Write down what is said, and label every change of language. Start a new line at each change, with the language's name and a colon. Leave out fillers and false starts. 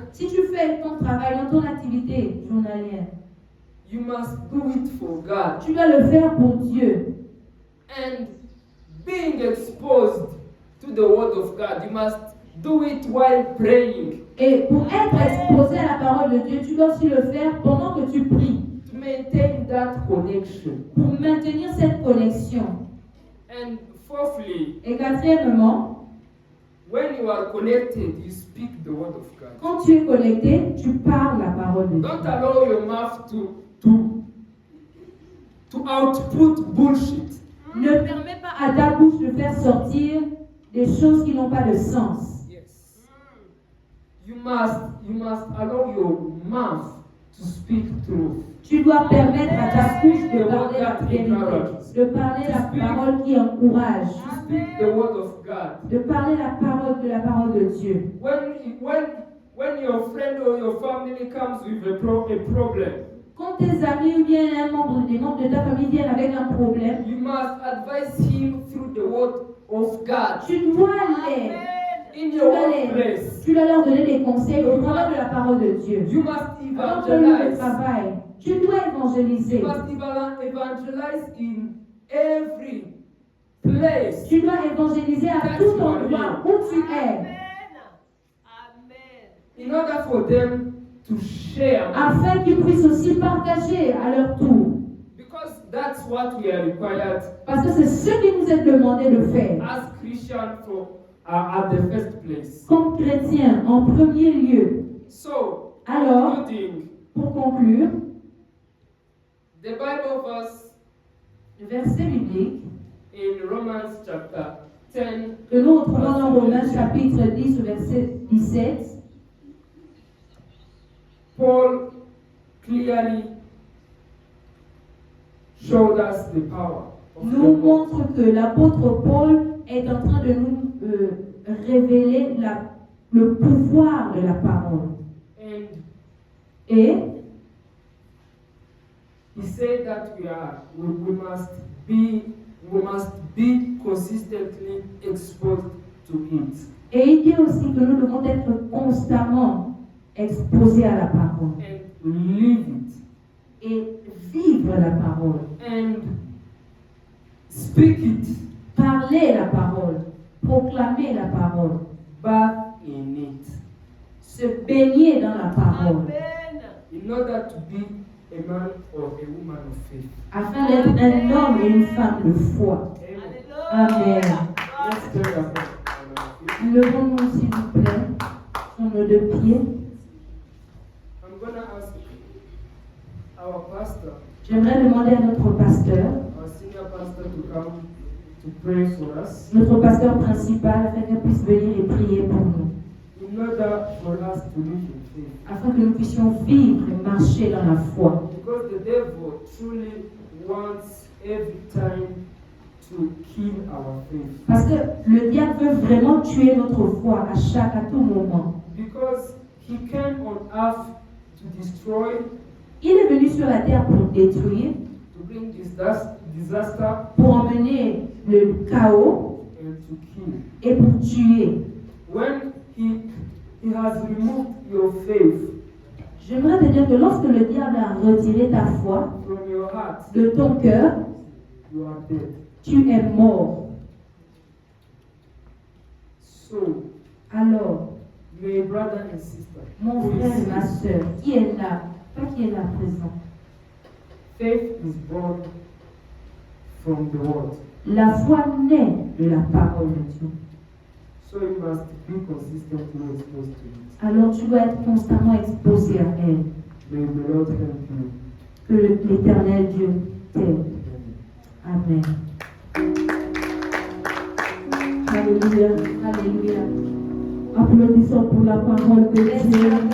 French: Si tu fais ton travail dans ton activité journalière,
English: you must do it for God.
French: tu dois le faire pour Dieu.
English: And being exposed to the word of God, you must do it while praying.
French: Et pour être exposé à la parole de Dieu, tu dois aussi le faire pendant que tu pries,
English: To maintain that connection.
French: pour maintenir cette connexion.
English: And fourthly,
French: Et quatrièmement,
English: when you are connected, you speak the word of God.
French: quand tu es connecté, tu parles la parole de Dieu.
English: Don't allow your mouth to output bullshit.
French: Ne permets pas à ta bouche de faire sortir des choses qui n'ont pas de sens.
English: Yes. You must allow your mouth to speak truth.
French: Tu dois permettre à ta bouche de parler la vérité, de parler la parole qui encourage,
English: To speak the word of God.
French: de parler la parole de Dieu.
English: When your friend or your family comes with a problem,
French: Quand tes amis ou bien des membres de ta famille viennent avec un problème,
English: you must advise him through the word of God.
French: tu dois les
English: In your workplace,
French: Tu dois leur donner des conseils au travers de la parole de Dieu.
English: you must
French: Dans ton lieu de
English: evangelize.
French: travail, tu dois évangéliser.
English: You must evangelize in every place.
French: Tu dois évangéliser à tout endroit où tu es, Amen. Amen.
English: In order for them to share.
French: afin qu'ils puissent aussi partager à leur tour.
English: Because that's what we are required
French: Parce que c'est ce qui nous est demandé de faire.
English: as Christians at the first place.
French: Comme chrétiens, en premier lieu.
English: So,
French: Alors,
English: concluding,
French: pour conclure,
English: the Bible verse
French: le verset biblique
English: in Romans chapter 10,
French: que nous retrouvons dans Romains chapitre 10, verset 17,
English: Paul clearly showed us the power of the
French: nous
English: word.
French: montre que l'apôtre Paul est en train de nous révéler le pouvoir de la parole.
English: And
French: Et
English: he said that we must be consistently exposed to it.
French: Et il dit aussi que nous devons être constamment exposés à la parole
English: And live it.
French: et vivre la parole,
English: And speak it.
French: parler la parole, proclamer la parole,
English: Bath in it.
French: se baigner dans la parole, Amen.
English: In order to be a man or a woman of faith.
French: afin d'être un homme et une femme de foi. Amen. Alléluia.
English: Let's pray about it.
French: Levons-nous, s'il vous plaît, sur nos deux pieds.
English: I'm going to ask our pastor,
French: J'aimerais demander à notre pasteur,
English: our senior pastor, to come to pray for us
French: notre pasteur principal, afin qu'il puisse venir et prier pour nous,
English: in order for us to live in faith.
French: afin que nous puissions vivre et marcher dans la foi.
English: Because the devil truly wants every time to kill our faith.
French: Parce que le diable veut vraiment tuer notre foi à tout moment.
English: Because he came on earth to destroy,
French: Il est venu sur la terre pour détruire,
English: to bring disaster,
French: pour emmener le chaos
English: and to kill.
French: et pour tuer.
English: When he has removed your faith
French: J'aimerais te dire que lorsque le diable a retiré ta foi
English: from your heart,
French: de ton cœur,
English: you are dead.
French: tu es mort.
English: So,
French: Alors,
English: my brother and sister,
French: mon
English: who is
French: frère et ma
English: sick,
French: soeur, qui est là, pas qui est là présent,
English: faith is born from the word.
French: la foi naît de la parole de Dieu.
English: So you must be consistently exposed to it.
French: Alors tu dois être constamment exposé à elle.
English: May the Lord help you.
French: Que l'Éternel Dieu t'aide. Amen. Amen. Alléluia. Alléluia. Applaudissons pour la parole de Dieu.